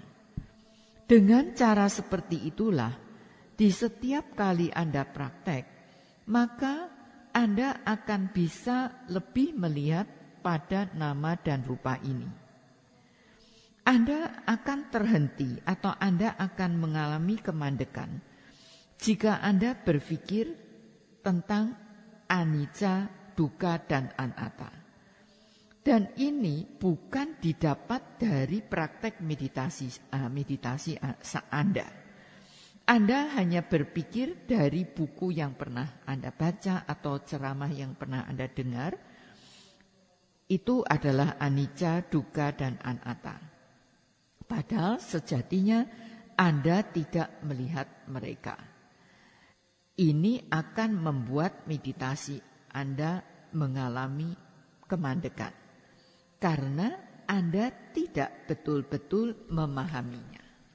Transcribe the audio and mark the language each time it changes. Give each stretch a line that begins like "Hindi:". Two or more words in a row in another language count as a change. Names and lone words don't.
Indonesian: Dengan cara seperti itulah, di setiap kali Anda praktek, maka Anda akan bisa lebih melihat pada nama dan rupa ini. Anda akan terhenti atau Anda akan mengalami kemandekan jika Anda berpikir tentang
Pali: anicca, dukkha,
Indonesian: dan anatta. Dan ini bukan didapat dari praktek meditasi Anda. Anda hanya berpikir dari buku yang pernah Anda baca atau ceramah yang pernah Anda dengar. Itu adalah
Pali: anicca, dukkha,
Indonesian: dan anatta. Padahal sejatinya Anda tidak melihat mereka. Ini akan membuat meditasi Anda mengalami kemandekan. Karena Anda tidak betul-betul memahaminya.